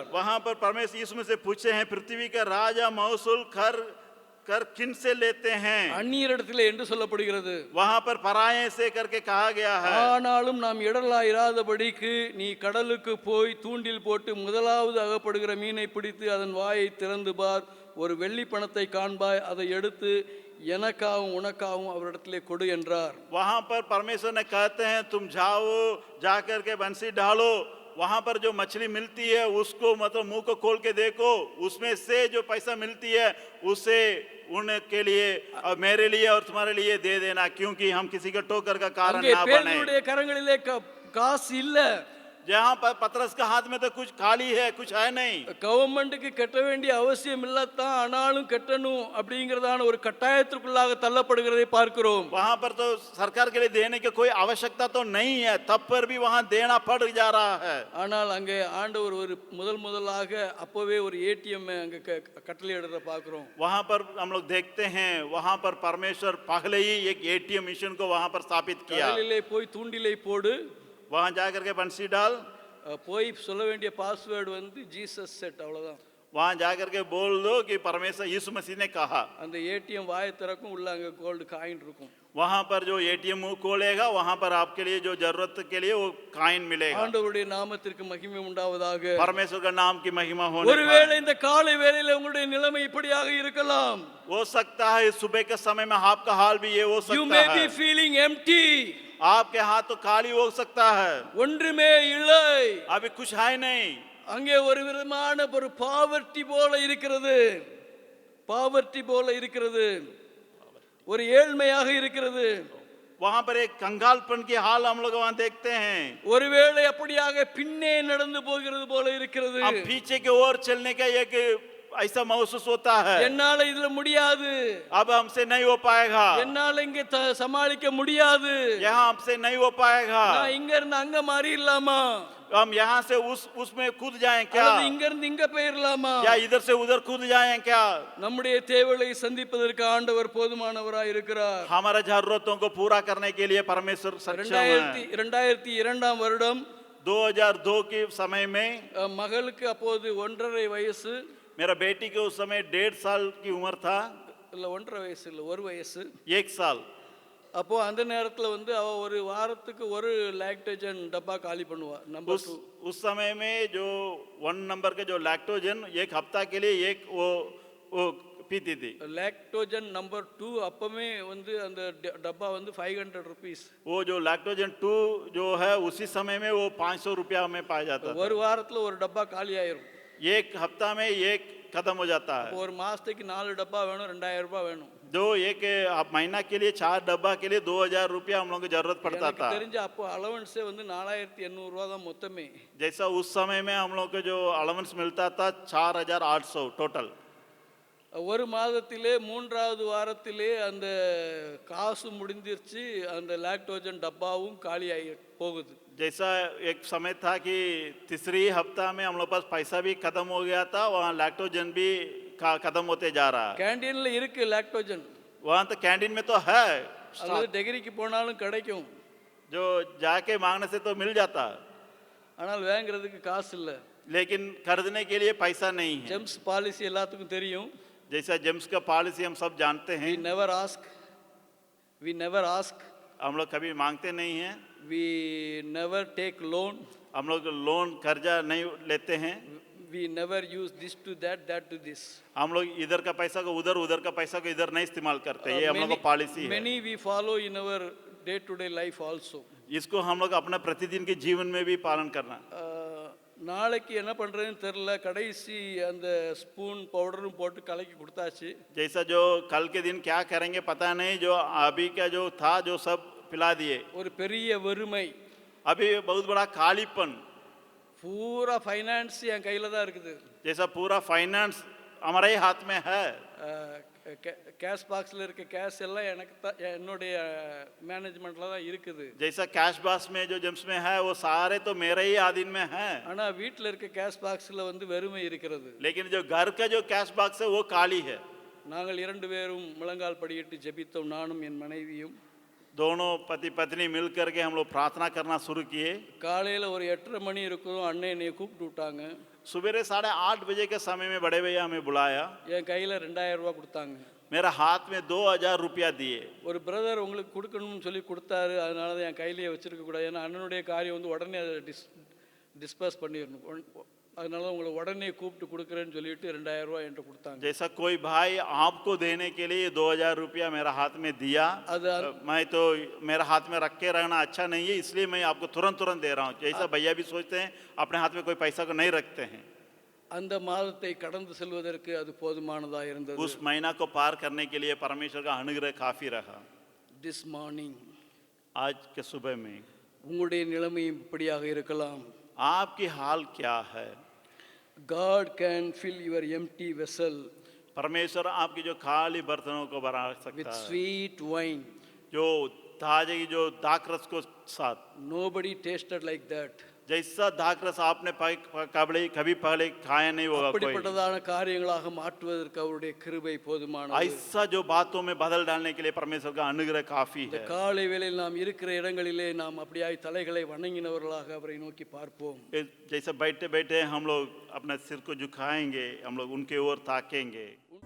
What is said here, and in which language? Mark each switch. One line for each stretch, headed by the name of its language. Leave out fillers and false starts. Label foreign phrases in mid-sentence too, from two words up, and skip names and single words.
Hindi: वहाँ पर परमेश्वर यीशु मसीह पूछे हैं, पृथ्वी का राजा महसूल कर किन से लेते हैं?
Tamil: அந்நியரிடத்திலே என்று சொல்லப்படுகிறது.
Hindi: वहाँ पर पराये से करके कहा गया है।
Tamil: ஆனாலும் நாம் இடலாயிராதபடிக்கு நீ கடலுக்கு போய் தூண்டில் போட்டு முதலாவது அகப்படுகிற மீனை பிடித்து அதன் வாயை திறந்து பார், ஒரு வெள்ளி பணத்தை காண்பாய், அதை எடுத்து எனக்காகவும் உனக்காகவும் அவரிடத்திலே கொடு என்றார்.
Hindi: वहाँ पर परमेश्वर ने कहते हैं तुम जाओ, जाकर के बंसी डालो, वहाँ पर जो मछली मिलती है उसको मतलब मुंह को खोल के देखो, उसमें से जो पैसा मिलती है उसे उनके लिए और मेरे लिए और तुम्हारे लिए दे देना, क्योंकि हम किसी का ठोकर का कारण
Tamil: அங்கே
Hindi: ना बने।
Tamil: பேதுருவுடைய கரங்களிலே காசு இல்ல.
Hindi: जहाँ पर पतरस का हाथ में तो कुछ खाली है, कुछ है नहीं।
Tamil: கவர்மெண்ட்டுக்கு கட்ட வேண்டிய அவசியம் இல்லத்தான், ஆனாலும் கட்டணும் அப்படிங்கிறதான ஒரு கட்டாயத்திற்குள்ளாக தள்ளப்படுகிறதை பார்க்கிறோம்.
Hindi: वहाँ पर तो सरकार के लिए देने की कोई आवश्यकता तो नहीं है, तब पर भी वहाँ देना पड़ जा रहा है।
Tamil: ஆனால் அங்கே ஆண்டவர் ஒரு முதலாக அப்பவே ஒரு ஏடிஎம் அங்கே கட்டளையிடுறத பார்க்கிறோம்.
Hindi: वहाँ पर हम लोग देखते हैं, वहाँ पर परमेश्वर पहले ही एक
English: ATM machine
Hindi: को वहाँ पर स्थापित किया।
Tamil: கடலிலே போய் தூண்டிலை போடு,
Hindi: वहाँ जाकर के बंसी डाल,
Tamil: போய் சொல்ல வேண்டிய பாஸ்வேர்டு வந்து
English: Jesus said,
Tamil: அவ்வளவுதான்.
Hindi: वहाँ जाकर के बोल दो कि परमेश्वर यीशु मसीह ने कहा।
Tamil: அந்த ஏடிஎம் வாயை திறக்கும், உள்ள அங்கே
English: gold coin
Tamil: இருக்கும்.
Hindi: वहाँ पर जो एटीएम मुंह खोलेगा वहाँ पर आपके लिए जो जरूरत के लिए वो काइन मिलेगा।
Tamil: ஆண்டவருடைய நாமத்திற்கு மகிமை உண்டாவதாக.
Hindi: परमेश्वर का नाम की महिमा होने
Tamil: ஒருவேளை இந்த காலை வேளையில உங்களுடைய நிலைமை இப்படியாக இருக்கலாம்.
Hindi: हो सकता है इस सुबह के समय में आपका हाल भी ये हो
English: You
Hindi: सकता
English: may be
Hindi: है।
English: feeling empty.
Hindi: आपके हाथ तो खाली हो सकता है,
Tamil: ஒன்றுமே இல்லை.
Hindi: अभी कुछ है नहीं।
Tamil: அங்கே ஒரு விதமான ஒரு பாவர்ட்டி போல இருக்கிறது, பாவர்ட்டி போல இருக்கிறது, ஒரு ஏழ்மையாக இருக்கிறது.
Hindi: वहाँ पर एक कंगालपन की हाल हम लोग वहाँ देखते हैं।
Tamil: ஒருவேளை அப்படியாக பின்னே நடந்து போகிறது போல இருக்கிறது.
Hindi: अब पीछे की ओर चलने का एक ऐसा महसूस होता है,
Tamil: என்னால இதுல முடியாது,
Hindi: अब हमसे नहीं हो पाएगा,
Tamil: என்னால இங்க சமாளிக்க முடியாது,
Hindi: यहाँ हमसे नहीं हो पाएगा।
Tamil: நான் இங்க இருந்து அங்க மாறிடலாமா,
Hindi: हम यहाँ से उसमें कूद जाएं क्या,
Tamil: அல்லது இங்க இருந்து இங்க போயிடலாமா?
Hindi: या इधर से उधर कूद जाएं क्या?
Tamil: நம்முடைய தேவைகளை சந்திப்பதற்கு ஆண்டவர் போதுமானவராய் இருக்கிறார்.
Hindi: हमारे जरूरतों को पूरा करने के लिए परमेश्वर सक्षम है।
Tamil: 2002 வருடம்
Hindi: 2002 के समय में
Tamil: மகளுக்கு அப்போது 1.5 வயசு,
Hindi: मेरा बेटी के उस समय 1.5 साल की उम्र था,
Tamil: இல்ல 1.5 वयசு இல்ல 1 வயசு.
Hindi: 1 साल।
Tamil: அப்போ அந்த நேரத்துல வந்து அவ ஒரு வாரத்துக்கு ஒரு லாக்டோஜன் டப்பா காலி பண்ணுவா. நம்பர் 2
Hindi: उस समय में जो 1 नंबर के जो लैक्टोजन एक हफ्ता के लिए एक वो पीती थी।
Tamil: லாக்டோஜன் நம்பர் 2 அப்பமே வந்து அந்த டப்பா வந்து 500 rupees.
Hindi: वो जो लैक्टोजन 2 जो है उसी समय में वो 500 रुपया में पाया जाता था।
Tamil: ஒரு வாரத்துல ஒரு டப்பா காலி ஆயிரும்.
Hindi: एक हफ्ता में एक खत्म हो जाता है।
Tamil: ஒரு மாசத்துக்கு 4 டப்பா வேணும், 2000 ரூபாய் வேணும்.
Hindi: जो एक महीना के लिए 4 डब्बा के लिए 2000 रुपया हम लोग को जरूरत पड़ता
Tamil: எனக்கு
Hindi: था।
Tamil: தெரிஞ்ச அப்போ அலவன்ஸே வந்து 4800 ரூபாய் தான் மொத்தமே.
Hindi: जैसा उस समय में हम लोग को जो अलाउंस मिलता था 4800 टोटल।
Tamil: ஒரு மாதத்திலே 3வது வாரத்திலே அந்த காசு முடிஞ்சிருச்சு, அந்த லாக்டோஜன் டப்பாவும் காலியாகி போகுது.
Hindi: जैसा एक समय था कि तीसरी हफ्ता में हम लोग पास पैसा भी खत्म हो गया था, वहाँ लैक्टोजन भी खत्म होते जा रहा है।
Tamil: கேண்டீன்ல இருக்கு லாக்டோஜன்,
Hindi: वहाँ तो कैंटीन में तो है,
Tamil: அல்லது டிகிரிக்கு போனாலும் கிடைக்கும்,
Hindi: जो जाके मांगने से तो मिल जाता,
Tamil: ஆனால் வாங்குறதுக்கு காசு இல்லை.
Hindi: लेकिन खरीदने के लिए पैसा नहीं है।
Tamil: ஜெம்ஸ் பாலிசி எல்லாத்துக்கும் தெரியும்.
Hindi: जैसा जेम्स का पॉलिसी हम सब जानते
English: வி
Hindi: हैं,
English: never ask, we never ask,
Hindi: हम लोग कभी मांगते नहीं हैं,
English: we never take loan,
Hindi: हम लोग लोन कर्जा नहीं लेते हैं,
English: we never use this to that, that to this.
Hindi: हम लोग इधर का पैसा को उधर, उधर का पैसा को इधर नहीं इस्तेमाल करते, ये हम लोग का पॉलिसी है।
English: many we follow in our day to day life also.
Hindi: इसको हम लोग अपना प्रतिदिन के जीवन में भी पालन करना।
Tamil: நாளைக்கு என்ன பண்ணுறதுன்னு தெரில, கடைசி அந்த ஸ்பூன் பவுடரும் போட்டு கலக்கி கொடுத்தாச்சு.
Hindi: जैसा जो कल के दिन क्या करेंगे पता नहीं, जो अभी का जो था जो सब पिला दिए।
Tamil: ஒரு பெரிய வறுமை,
Hindi: अभी बहुत बड़ा कालीपन,
Tamil: பூரா ஃபைனான்ஸ் என் கையில் தான் இருக்குது.
Hindi: जैसा पूरा फाइनेंस हमारे ही हाथ में है।
English: cash box
Tamil: இருக்க கேஷ் எல்லாம் எனக்கு தான், என்னுடைய மேனேஜ்மெண்ட்டில் தான் இருக்குது.
Hindi: जैसा
English: cash box
Hindi: में जो जेम्स में है वो सारे तो मेरे ही आधीन में है,
Tamil: ஆனால் வீட்டில் இருக்க
English: cash box
Tamil: வந்து வெறுமை இருக்கிறது.
Hindi: लेकिन जो घर का जो
English: cash box
Hindi: है वो खाली है।
Tamil: நாங்கள் 2 பேரும் முழங்கால் படியிட்டு ஜெபித்தோம், நானும் என் மனைவியும்.
Hindi: दोनों पति पत्नी मिल करके हम लोग प्रार्थना करना शुरू किए।
Tamil: காலையில் ஒரு 8:30 மணி இருக்கும், அண்ணன் என்னை கூப்பிட்டு விட்டாங்க.
Hindi: सुबह 8:30 बजे के समय में बड़े भैया हमें बुलाया,
Tamil: என் கையில் 2000 ரூபா கொடுத்தாங்க.
Hindi: मेरा हाथ में 2000 रुपया दिए।
Tamil: ஒரு பிரதர் உங்களுக்கு கொடுக்கணும்னு சொல்லி கொடுத்தாரு, அதனால தான் என் கையிலேயே வச்சிருக்க கூடாது, ஏன்னா அண்ணனுடைய காரியம் வந்து உடனே அதை டிஸ்பர்ஸ் பண்ணிடணும், அதனால உங்களை உடனே கூப்பிட்டு கொடுக்குறேன்னு சொல்லிட்டு 2000 ரூபா என்கிட்ட கொடுத்தாங்க.
Hindi: जैसा कोई भाई आपको देने के लिए 2000 रुपया मेरा हाथ में दिया, मैं तो मेरा हाथ में रख के रहना अच्छा नहीं है, इसलिए मैं आपको तुरंत दे रहा हूँ। जैसा भैया भी सोचते हैं अपने हाथ में कोई पैसा को नहीं रखते हैं।
Tamil: அந்த மாதத்தை கடந்து செல்வதற்கு அது போதுமானதா இருந்தது.
Hindi: उस महीना को पार करने के लिए परमेश्वर का अनुग्रह काफी रहा।
English: this morning,
Hindi: आज के सुबह में
Tamil: உங்களுடைய நிலைமை இப்படியாக இருக்கலாம்.
Hindi: आपकी हाल क्या है?
English: God can fill your empty vessel
Hindi: परमेश्वर आपकी जो खाली बर्तनों को भरा
English: with
Hindi: सकता है,
English: sweet wine.
Hindi: जो ताजे जो दाखरस को साथ।
English: Nobody tasted like that.
Hindi: जैसा दाखरस आपने कभी पहले खाया नहीं होगा कोई।
Tamil: அப்படிப்பட்டதான காரியங்களாக மாற்றுவதற்கு அவருடைய கிருபை போதுமானது.
Hindi: ऐसा जो बातों में बदल डालने के लिए परमेश्वर का अनुग्रह काफी
Tamil: இந்த
Hindi: है।
Tamil: காலை வேளையில் நாம் இருக்கிற இடங்களிலே நாம் அப்படியாய் தலைகளை வணங்கினவர்களாக அவரை नोकी பார்ப்போம்.
Hindi: जैसे बैठे बैठे हम लोग अपने सिर को झुकाएंगे, हम लोग उनके ओर ताकेंगे।